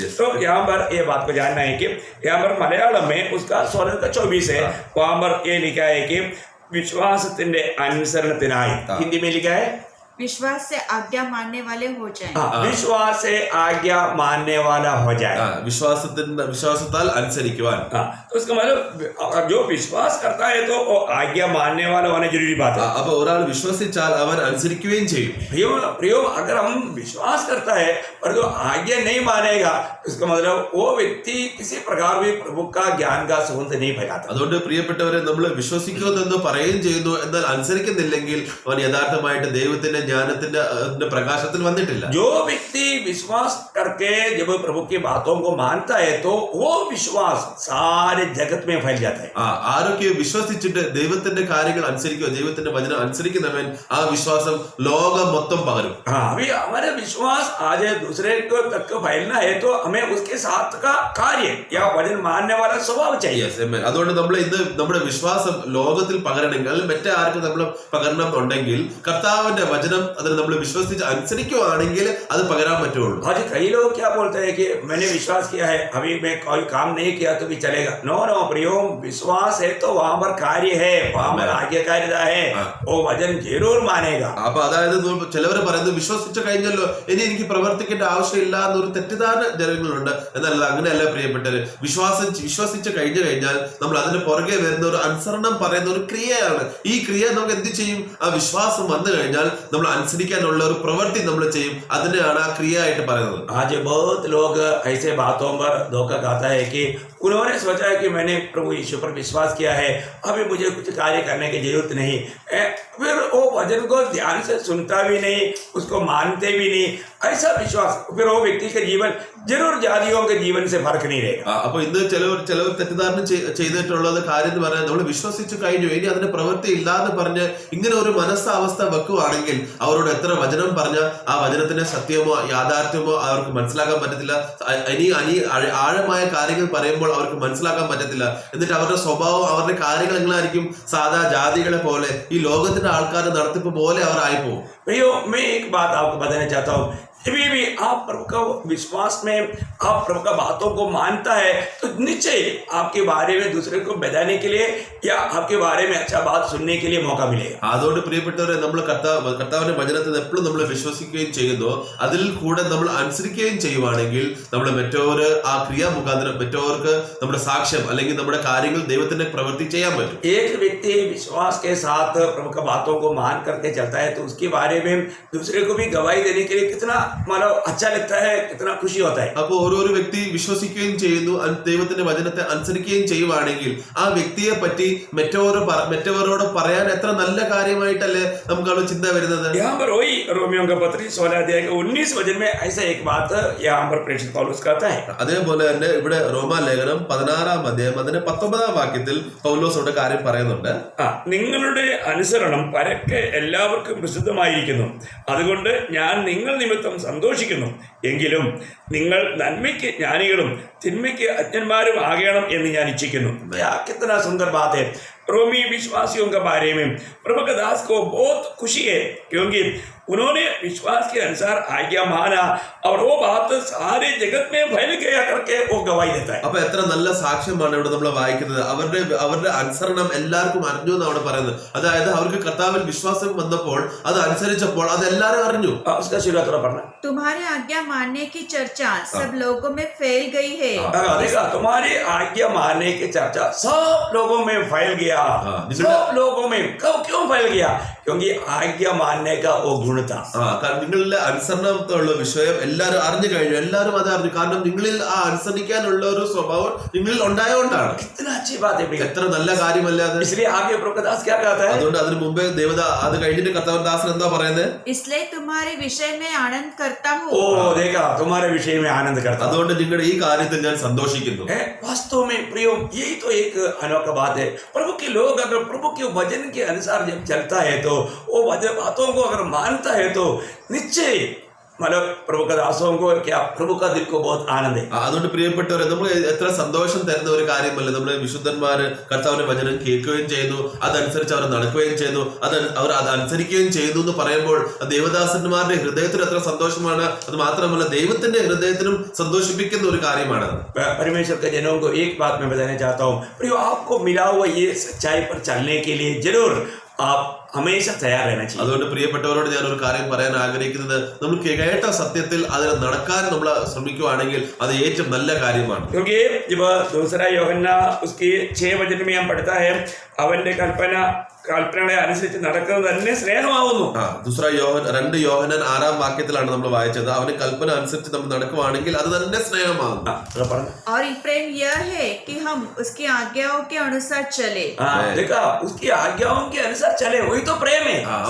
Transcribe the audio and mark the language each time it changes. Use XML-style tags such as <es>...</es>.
<hi>तो यहाँ पर ये बात को जानना है कि यहाँ पर मलयालम में उसका 16 का 24 है, वहाँ पर ये लिखा है कि</hi> <ml>विश्वासത്തിന്റെ അനുസരണത്തിനായി,</ml> <hi>हिंदी में लिखा है विश्वास से आज्ञा मानने वाले हो जाएं। विश्वास से आज्ञा मानने वाला हो जाए,</hi> <ml>വിശ്വാസത്താൽ അനുസരിക്കുവാൻ.</ml> <hi>तो उसका मतलब जो विश्वास करता है तो वो आज्ञा मानने वाला होना जरूरी बात है।</hi> <ml>അപ്പൊ ഒരാൾ വിശ്വസിച്ചാൽ അവൻ അനുസരിക്കുകയും ചെയ്യും.</ml> <hi>प्रियो अगर हम विश्वास करता है पर जो आज्ञा नहीं मानेगा, इसका मतलब वो व्यक्ति किसी प्रकार भी प्रभु का ज्ञान का सुगंध नहीं फैलाता।</hi> <ml>അതുകൊണ്ട് പ്രിയപ്പെട്ടവരെ, നമ്മൾ വിശ്വസിക്കുമെന്ന് പറയുകയും ചെയ്യുന്നു, എന്നാൽ അനുസരിക്കുന്നില്ലെങ്കിൽ അവൻ യഥാർത്ഥമായിട്ട് ദൈവത്തിന്റെ ജ്ഞാനത്തിന്റെ പ്രകാശത്തിൽ വന്നിട്ടില്ല.</ml> <hi>जो व्यक्ति विश्वास करके जब प्रभु की बातों को मानता है तो वो विश्वास सारे जगत में फैल जाता है।</hi> <ml>ആരൊക്കെ വിശ്വസിച്ചിട്ട് ദൈവത്തിന്റെ കാര്യങ്ങൾ അനുസരിക്കുക, ദൈവത്തിന്റെ വചനം അനുസരിക്കുന്നവൻ, ആ വിശ്വാസം ലോകം മൊത്തം പകരും.</ml> <hi>अभी हमारे विश्वास आज दूसरे को तक फैलना है तो हमें उसके साथ का कार्य या वचन मानने वाला स्वभाव चाहिए।</hi> <ml>അതുകൊണ്ട് നമ്മൾ ഇന്ന് നമ്മുടെ വിശ്വാസം ലോകത്തിൽ പകരണമെങ്കിൽ, മറ്റേ ആർക്കും നമ്മൾ പകരണം ഉണ്ടെങ്കിൽ കർത്താവിന്റെ വചനം അതിന് നമ്മൾ വിശ്വസിച്ച് അനുസരിക്കുകയാണെങ്കിൽ അത് പകരാൻ പറ്റുള്ളൂ.</ml> <hi>आज कई लोग क्या बोलते हैं कि मैंने विश्वास किया है, अभी मैं कोई काम नहीं किया तो भी चलेगा। नो प्रियो, विश्वास है तो वहां पर कार्य है, वहां पर आज्ञाकारिता है, वो वचन जरूर मानेगा।</hi> <ml>അപ്പൊ അതായത് ചിലവർ പറയുന്നത് വിശ്വസിച്ചു കഴിഞ്ഞല്ലോ, ഇനി എനിക്ക് പ്രവർത്തിക്കേണ്ട ആവശ്യമില്ല എന്നൊരു തെറ്റിദ്ധാരണ ജനങ്ങളുണ്ട്. എന്നാൽ അങ്ങനെയല്ല പ്രിയപ്പെട്ടവര്. വിശ്വസിച്ച് കഴിഞ്ഞാൽ നമ്മൾ അതിന് പുറകെ വരുന്ന ഒരു അനുസരണം പറയുന്ന ഒരു ക്രിയയാണ്. ഈ ക്രിയ നമുക്ക് എന്ത് ചെയ്യും? ആ വിശ്വാസം വന്നു കഴിഞ്ഞാൽ നമ്മൾ അനുസരിക്കാനുള്ള ഒരു പ്രവൃത്തി നമ്മൾ ചെയ്യും. അതിനെയാണ് ആ ക്രിയ ആയിട്ട് പറയുന്നത്.</ml> <hi>आज बहुत लोग ऐसे बातों पर धोखा खाता है कि उन्होंने सोचा है कि मैंने प्रभु यीशु पर विश्वास किया है, अभी मुझे कुछ कार्य करने की जरूरत नहीं। फिर वो वचन को ध्यान से सुनता भी नहीं, उसको मानते भी नहीं, ऐसा विश्वास, फिर वो व्यक्ति का जीवन जरूर जातियों के जीवन से फर्क नहीं रहेगा।</hi> <ml>അപ്പൊ ഇന്ന് ചിലവർ തെറ്റിദ്ധാരണ ചെയ്തിട്ടുള്ളത് കാര്യം എന്ന് പറഞ്ഞാൽ, നമ്മൾ വിശ്വസിച്ചു കഴിഞ്ഞു, ഇനി അതിന് പ്രവൃത്തി ഇല്ലാന്ന് പറഞ്ഞ് ഇങ്ങനെ ഒരു മനസ്സാവസ്ഥ വെക്കുവാണെങ്കിൽ അവരോട് എത്ര വചനം പറഞ്ഞ ആ വചനത്തിന്റെ സത്യമോ യാഥാർത്ഥ്യമോ അവർക്ക് മനസ്സിലാക്കാൻ പറ്റത്തില്ല. ഇനി ആഴമായ കാര്യങ്ങൾ പറയുമ്പോൾ അവർക്ക് മനസ്സിലാക്കാൻ പറ്റത്തില്ല. എന്നിട്ട് അവരുടെ സ്വഭാവം, അവരുടെ കാര്യങ്ങൾ എങ്ങനെയായിരിക്കും? സാധാ ജാതികളെ പോലെ, ഈ ലോകത്തിന്റെ ആൾക്കാരുടെ നടത്തിപ്പ് പോലെ അവർ ആയിപ്പോവും.</ml> <hi>भैया मैं एक बात आपको बताना चाहता हूँ, अभी भी आप प्रभु का विश्वास में, आप प्रभु का बातों को मानता है तो निश्चय आपके बारे में दूसरे को बताने के लिए या आपके बारे में अच्छा बात सुनने के लिए मौका मिलेगा।</hi> <ml>അതുകൊണ്ട് പ്രിയപ്പെട്ടവരെ, നമ്മൾ കർത്താവിന്റെ വചനത്തിൽ എപ്പോഴും നമ്മൾ വിശ്വസിക്കുകയും ചെയ്യുന്നു, അതിൽ കൂടെ നമ്മൾ അനുസരിക്കുകയും ചെയ്യുവാണെങ്കിൽ നമ്മൾ മറ്റവര് ആ ക്രിയ മുഖാന്തരം മറ്റവർക്ക് നമ്മുടെ സാക്ഷ്യം അല്ലെങ്കിൽ നമ്മുടെ കാര്യങ്ങൾ ദൈവത്തിന്റെ പ്രവൃത്തി ചെയ്യാൻ പറ്റും.</ml> <hi>एक व्यक्ति विश्वास के साथ प्रभु का बातों को मान करके चलता है तो उसके बारे में दूसरे को भी गवाही देने के लिए कितना मतलब अच्छा लगता है, कितना खुशी होता है।</hi> <ml>അപ്പോൾ ഓരോ വ്യക്തി വിശ്വസിക്കുകയും ചെയ്യുന്നു, ദൈവത്തിന്റെ വചനത്തെ അനുസരിക്കുകയും ചെയ്യുവാണെങ്കിൽ ആ വ്യക്തിയെ പറ്റി മറ്റവരോട് പറയാൻ എത്ര നല്ല കാര്യമായിട്ടല്ലേ നമുക്ക് അവിടെ ചിന്ത വരുന്നത്.</ml> <hi>यहाँ पर वही रोमियो का पत्र 16:19 वचन में ऐसा एक बात यहाँ पर प्रेषित पौलुस कहता है।</hi> <ml>അതേപോലെ തന്നെ ഇവിടെ റോമാലേഖനം 16 അതിന്റെ 19 വാക്യത്തിൽ പൗലോസോട് കാര്യം പറയുന്നുണ്ട്. നിങ്ങളുടെ അനുസരണം പരക്കെ എല്ലാവർക്കും പ്രസിദ്ധമായിരിക്കുന്നു, അതുകൊണ്ട് ഞാൻ നിങ്ങൾ നിമിത്തം സന്തോഷിക്കുന്നു. എങ്കിലും നിങ്ങൾ നന്മയ്ക്ക് ജ്ഞാനികളും തിന്മയ്ക്ക് അജ്ഞന്മാരും ആകണം എന്ന് ഞാൻ ഇച്ഛിക്കുന്നു.</ml> <hi>कितना सुंदर बात है। रोमी विश्वासियों के बारे में प्रभु का दास को बहुत खुशी है, क्योंकि उन्होंने विश्वास के अनुसार आज्ञा माना और वो बात सारे जगत में फैल गया करके वो गवाही देता है.</hi> <ml>അപ്പൊ എത്ര നല്ല സാക്ഷ്യമാണ് ഇവിടെ നമ്മൾ വായിക്കുന്നത്. അവരുടെ അനുസരണം എല്ലാവർക്കും അറിഞ്ഞു എന്ന് അവിടെ പറയുന്നത്. അതായത് അവർക്ക് കർത്താവിൽ വിശ്വാസം വന്നപ്പോൾ അത് അനുസരിച്ചപ്പോൾ അത് എല്ലാവരും അറിഞ്ഞു.</ml> <hi>उसका शुरुआत थोड़ा पढ़ना. तुम्हारी आज्ञा मानने की चर्चा सब लोगों में फैल गई है। देखा, तुम्हारी आज्ञा मानने की चर्चा सब लोगों में फैल गया गया। सब लोगों में कब क्यों फैल गया? क्योंकि आज्ञा मानने का वो गुण था।</hi> <ml>കാരണം നിങ്ങളിലെ അനുസരണത്തോടുള്ള വിഷയം എല്ലാവരും അറിഞ്ഞു കഴിഞ്ഞു, എല്ലാവരും അത് അറിഞ്ഞു. കാരണം നിങ്ങളിൽ ആ അനുസരിക്കാനുള്ള ഒരു സ്വഭാവം നിങ്ങളിൽ ഉണ്ടായതുകൊണ്ടാണ്.</ml> <hi>कितना अच्छी बात है,</hi> <ml>എത്ര നല്ല കാര്യമല്ല അത്.</ml> <hi>इसलिए आगे प्रभु दास क्या कहता है?</hi> <ml>അതുകൊണ്ട് അതിന് മുമ്പേ അത് കഴിഞ്ഞിട്ട് കർത്താവ് ദാസൻ എന്താ പറയുന്നത്?</ml> <hi>इसलिए तुम्हारे विषय में आनंद करता हूँ. ओ देखा, तुम्हारे विषय में आनंद करता हूँ.</hi> <ml>അതുകൊണ്ട് നിങ്ങളുടെ ഈ കാര്യത്തിൽ ഞാൻ സന്തോഷിക്കുന്നു.</ml> <hi>वास्तव में प्रियो, यही तो एक अनोखा बात है. प्रभु के लोग अगर प्रभु के वचन के अनुसार जब चलता है तो वो वचन बातों को अगर मानता है तो निश्चय मतलब प्रभु का दासों को क्या, प्रभु का दिल को बहुत आनंद है.</hi> <ml>അതുകൊണ്ട് പ്രിയപ്പെട്ടവരെ, നമ്മൾ എത്ര സന്തോഷം തരുന്ന ഒരു കാര്യമല്ല. നമ്മളെ വിശുദ്ധന്മാര് കർത്താവിന്റെ വചനം കേൾക്കുകയും ചെയ്യുന്നു, അതനുസരിച്ച് അവർ നടക്കുകയും ചെയ്യുന്നു, അവർ അത് അനുസരിക്കുകയും ചെയ്യുന്നു എന്ന് പറയുമ്പോൾ ദേവദാസന്മാരുടെ ഹൃദയത്തിന് എത്ര സന്തോഷമാണ്. അത് മാത്രമല്ല ദൈവത്തിന്റെ ഹൃദയത്തിനും സന്തോഷിപ്പിക്കുന്ന ഒരു കാര്യമാണ്.</ml> <hi>परमेश्वर के जनों को एक बात मैं बताना चाहता हूँ, प्रियो, आपको मिला हुआ ये सच्चाई पर चलने के लिए जरूर आप हमेशा तैयार रहना चाहिए.</hi> <ml>അതുകൊണ്ട് പ്രിയപ്പെട്ടവരോട് ഞാൻ ഒരു കാര്യം പറയാൻ ആഗ്രഹിക്കുന്നത്, നമ്മൾ കേട്ട സത്യത്തിൽ അതിന് നടക്കാൻ നമ്മൾ ശ്രമിക്കുകയാണെങ്കിൽ അത് ഏറ്റവും നല്ല കാര്യമാണ്.</ml> <hi>क्योंकि जब दूसरा യോഹന്ന उसकी 6 वचन में हम पढ़ता है,</hi> <ml>അവന്റെ കൽപ്പനകളെ അനുസരിച്ച് നടക്കുന്നത് തന്നെ സ്നേഹമാവുന്നു. 2 യോഹന്നാൻ 6 വാക്യത്തിലാണ് നമ്മൾ വായിച്ചത്. അവന്റെ കൽപ്പന അനുസരിച്ച് നമ്മൾ നടക്കുകയാണെങ്കിൽ അത് തന്നെ സ്നേഹമാകും.</ml> <hi>और प्रेम यह है कि हम उसकी आज्ञाओं के अनुसार चले. देखा, उसकी आज्ञाओं के अनुसार चले, वही तो प्रेम है.</hi>